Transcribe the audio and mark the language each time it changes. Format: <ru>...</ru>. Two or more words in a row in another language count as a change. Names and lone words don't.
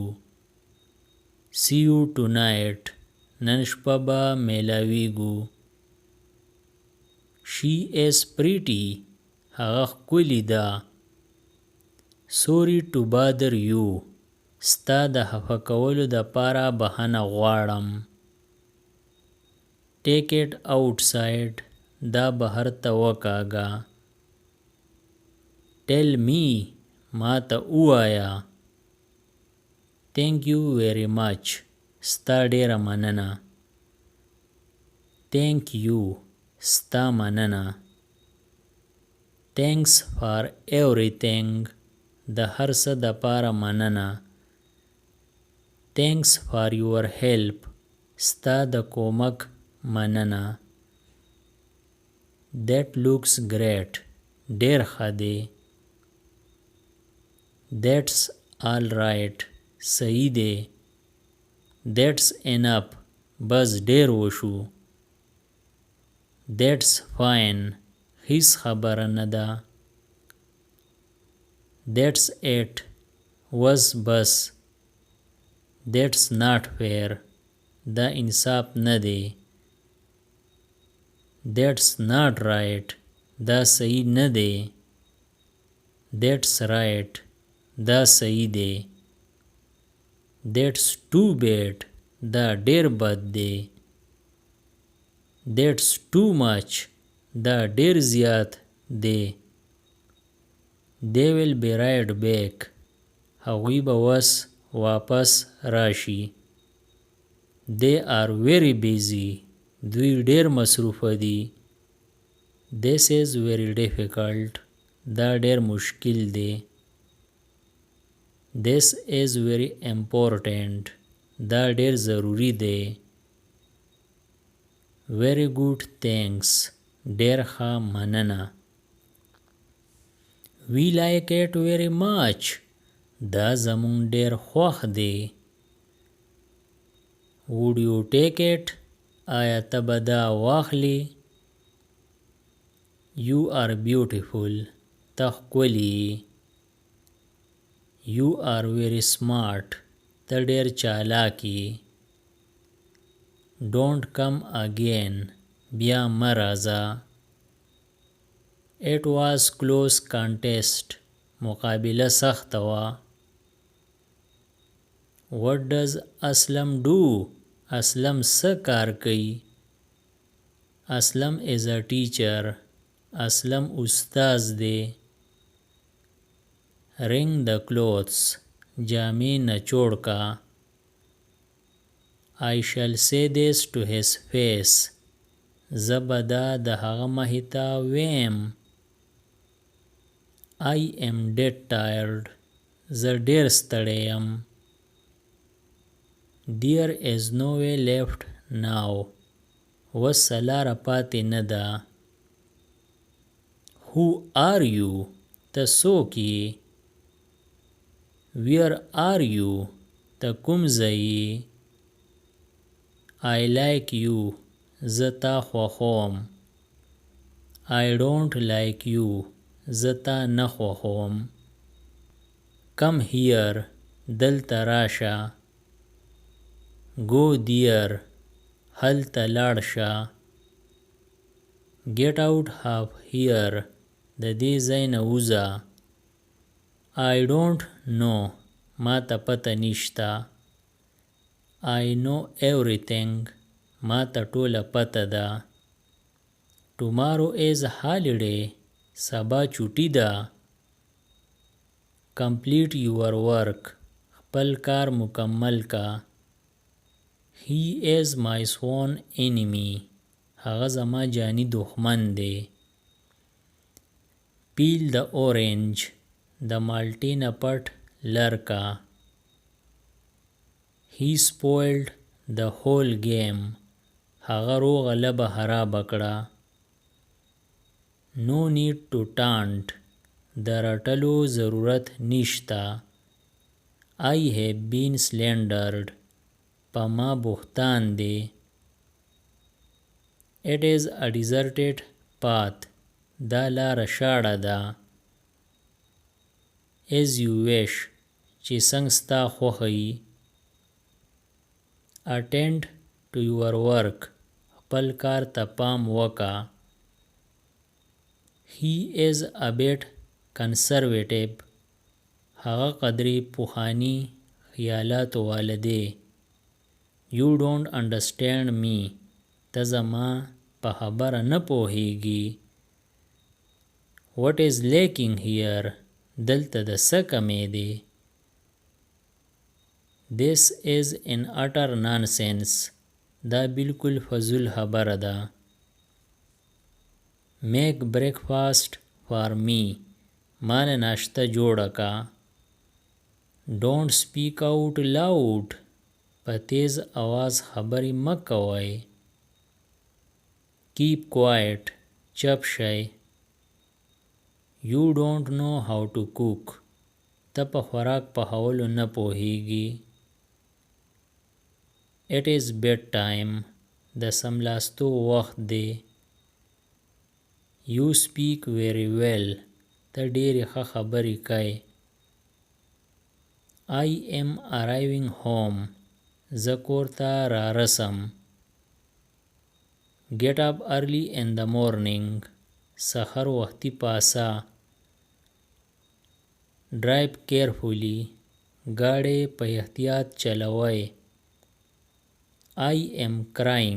<en>see you tonight</en> <ps>نن شپه به میلاویږو.</ps> <en>she is pretty</en> <ps>هغه ښکلې ده.</ps> <en>sorry to bother you</en> <ps>ستا د خفه کولو دپاره بخښنه غواړم.</ps> <en>take it outside</en> <ps>دا بهر ته وکاږه.</ps> <en>tell me</en> <ps>ما ته ووایه.</ps> <en>thank you very much</en> <ps>ستا ډیره مننه.</ps> <en>thank you</en> <ps>ستا مننه.</ps> <en>thanks for everything</en> <ps>د هر څه دپاره مننه.</ps> <en>thanks for your help</en> <ps>ستا د کومک مننه.</ps> <en>that looks great</en> <ps>ډیر ښه دی.</ps> <en>that's all right</en> <ps>صحیح دی.</ps> <en>that's enough</en> <ps>بس ډیر وشو.</ps> <en>that's fine</en> <ps>هیڅ خبره نه ده.</ps> <en>that's it</en> <ps>وس بس.</ps> <en>that's not fair</en> <ps>دا انصاف نه دی.</ps> <en>that's not right</en> <ps>دا صحیح نه دی.</ps> <en>that's right</en> <ps>دا صحیح دی.</ps> <en>that's too bad</en> <ps>دا ډیر بد دی.</ps> <en>that's too much</en> <ps>دا ډیر زیات دی.</ps> <en>they will be right back</en> <ps>هغوی به وس واپس راشي.</ps> <en>they are very busy</en> <ps>دوی ډیر مصروفه دي.</ps> <en>this is very difficult</en> <ps>دا ډیر مشکل دی.</ps> <en>this is very important</en> <ps>دا ډیر ضروری دی.</ps> <en>very good thanks</en> <ps>ډیر ښه مننه.</ps> <en>we like it very much</en> <ps>دا زمون ډیر خوښ دی.</ps> <en>would you take it</en> <ps>آیا ته به دا واخلې.</ps> <en>you are beautiful</en> <ps>ته ښکلې.</ps> <en>you are very smart</en> <ps>ته ډیر چالاک یې.</ps> <en>don't come again</en> <ps>بیا مه راځه.</ps> <en>it was close contest</en> <ps>مقابله سخته وه.</ps> <en>what does اسلم do</en> <ps>اسلم څه کار کوي.</ps> <en>اسلم is a teacher</en> <ps>اسلم استاذ دی.</ps> <en>wring the clothes</en> <ps>جامې نچوړ کا.</ps> <en>I shall say this to his face</en> <ps>زه به دا د هغه مخې ته ویم.</ps> <en>I am dead tired</en> <ps>زه ډیر ستړی یم.</ps> <en>There is no way left now.</en> <ps>وس لاره پاتې نه ده.</ps> <en>Who are you?</en> <ps>ته څوک یې؟</ps> <en>Where are you?</en> <ps>ته کوم ځای یې؟</ps> <en>I like you.</en> <ps>زه تا خوښوم.</ps> <en>I don't like you.</en> <ps>زه تا نه خوښوم.</ps> <en>Come here.</en> <ps>دلته راشه.</ps> <en>Go there.</en> <ps>هلته لاړ شه.</ps> <en>Get out of here.</en> <ps>د دې ځای نه وځه.</ps> <en>I don't know.</en> <ps>ما ته پته نشته.</ps> <en>I know everything.</en> <ps>ما ته ټوله پته ده.</ps> <en>Tomorrow is holiday.</en> <ps>سبا چوټي ده.</ps> <en>Complete your work.</en> <ps>خپل کار مکمل کا.</ps> <en>He is my sworn enemy.</en> <ps>هغه زما جانی دښمن دی.</ps> <en>Peel the orange.</en> <ps>د مالټې نه پټ لر کا.</ps> <en>He spoiled the whole game.</en> <ps>هغه روغه لبه خرابه کړه.</ps> <en>No need to taunt.</en> <ps>د رټلو ضرورت نشته.</ps> <en>I have been slandered.</en> <ps>په ما بهتان دی.</ps> <en>It is a deserted path.</en> <ps>دا لاره شاړه ده.</ps> <en>As you wish.</en> <ps>چې څنګه ستا خوښه وي.</ps> <en>Attend to your work.</en> <ps>خپل کار ته پام وکړه.</ps> <en>He is a bit conservative.</en> <ps>هغه قدرې پخواني خیالاتو والا دی.</ps> <en>You don't understand me.</en> <ps>ته زما په خبره نه پوهیږي.</ps> <en>What is lacking here?</en> <ps>دلته د څه کمی دی.</ps> <en>This is an utter nonsense.</en> <ps>دا بالکل فضول خبره ده.</ps> <en>Make breakfast for me.</en> <ps>مال ناشته جوړه کا.</ps> <en>Don't speak out loud.</en> <ps>په تیز आवाज خبرې مه کوئ.</ps> <en>Keep quiet.</en> <ps>چپ شئ.</ps> <en>You don't know how to cook.</en> <ps>ته په خوراک پخولو نه پوهیږي.</ps> <en>It is bedtime.</en> <ps>د څملاستو وخت دی.</ps> <en>You speak very well.</en> <ps>ته ډېرې ښه خبرې کوې.</ps> <en>I am arriving home.</en> <ps>زه کور ته را رسم.</ps> <en>Get up early in the morning.</en> <ps>سحر وختي پاسه.</ps> <en>Drive carefully.</en> <ps>ګاډی په احتیاط چلوئ.</ps> <en>I am crying.</en>